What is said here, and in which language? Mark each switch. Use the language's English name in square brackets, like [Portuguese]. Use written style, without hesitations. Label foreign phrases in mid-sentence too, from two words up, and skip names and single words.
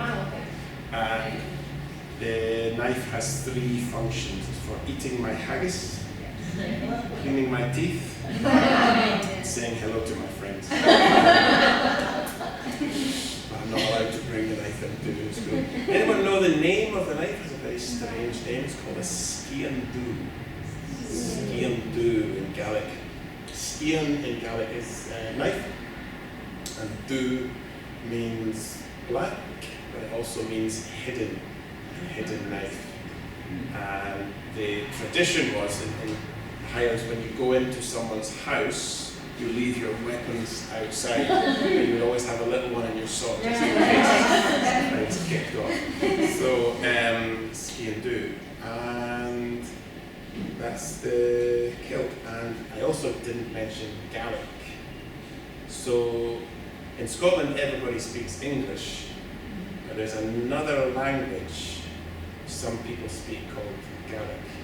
[English] And the knife has 3 functions. It's for eating my haggis, cleaning my teeth, saying hello to my friends. I'm not allowed to bring the knife into school. Anyone know the name of the knife? It's a very strange name. It's called a [Scottish Gaelic] scian dú. Scian dú [English] in Gaelic. Scian in Gaelic is knife, and dú means black, but it also means hidden, a hidden knife. And the tradition was in Highlands, when you go into someoe's house, you leave your weapons outside, and you would always have a little one in your sock just in case it's kicked off. So, [Scottish Gaelic] scian dú, [English] and that's the kilt. And I also didn't mention Gaelic. So, in Scotland, everybody speaks English, but there's another language some people speak called Gaelic.